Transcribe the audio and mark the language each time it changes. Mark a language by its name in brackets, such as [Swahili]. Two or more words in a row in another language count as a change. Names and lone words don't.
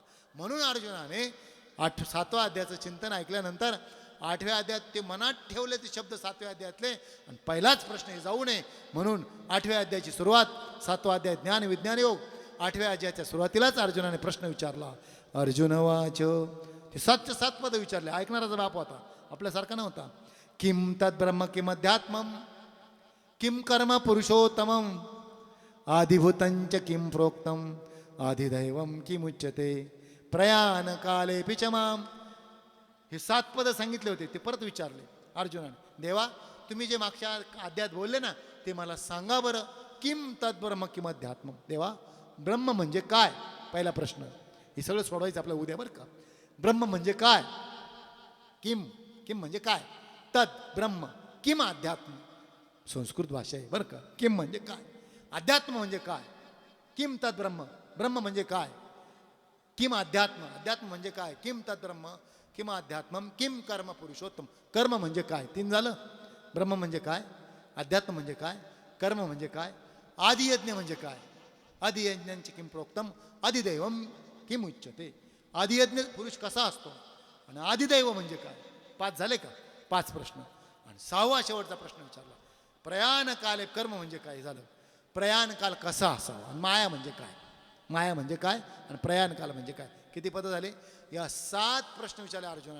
[Marathi] म्हणून अर्जुनाने 7व्या अध्यायाचं चिंतन ऐकल्यानंतर 8व्या अध्यायात ते मनात ठेवले ते शब्द 7व्या अध्यायातले. आणि पहिलाच प्रश्न हे जाऊ नये म्हणून 8व्या अध्यायाची सुरुवात. 7वा अध्याय ज्ञान विज्ञान योग. 8व्या अध्यायाच्या सुरुवातीलाच अर्जुनाने प्रश्न विचारला. [Sanskrit] अर्जुन वाच. [Marathi] ते 7 पद विचारले. ऐकणाराचा बाप होता, आपल्यासारखा नव्हता. [Sanskrit] किम तद ब्रह्म किम अध्यात्मम किम कर्म पुरुषोत्तमम आदिभूतंच किं प्रोक्तम आदिदैवम किमुच्यते प्रयाण काले पिचमाम. [Marathi] हे 7 पद सांगितले होते, ते परत विचारले अर्जुनाने. देवा, तुम्ही जे मागच्या अध्यायात बोलले ना, ते मला सांगा बरं. [Sanskrit] किम तद्ब्रह्म किम अध्यात्म. [Marathi] देवा, ब्रह्म म्हणजे काय? पहिला प्रश्न. हे सगळं सोडवायचं आपल्या उद्या बरं का. ब्रह्म म्हणजे काय? किम, किम म्हणजे काय? [Sanskrit] तद ब्रह्म, किम अध्यात्म. [Marathi] संस्कृत भाषा आहे बरं का. किम म्हणजे काय, अध्यात्म म्हणजे काय. [Sanskrit] किम तद ब्रह्म, [Marathi] ब्रह्म म्हणजे काय. [Sanskrit] किम अध्यात्म, अध्यात्म म्हणजे काय. [Marathi] किम तद ब्रह्म किम अध्यात्मम किम कर्म पुरुषोत्तम. कर्म म्हणजे काय, 3 झालं. ब्रह्म म्हणजे काय, अध्यात्म म्हणजे काय, कर्म म्हणजे काय, आदियज्ञ म्हणजे काय. [Sanskrit] आदियज्ञांचे किम प्रोक्तम आदिदैवम किम उच्यते. [Marathi] आदियज्ञ पुरुष कसा असतो आणि आदिदैव म्हणजे काय. 5 झाले का. 5 प्रश्न. आणि 6वा शेवटचा प्रश्न विचारला. [Sanskrit] प्रयाण काले [Marathi] कर्म म्हणजे काय झालं. प्रयाण काल कसा असावा आणि माया म्हणजे काय. माया म्हणजे काय आणि प्रयाण काल म्हणजे काय. किती पद झाले. या 7 प्रश्न विचारले अर्जुनाने.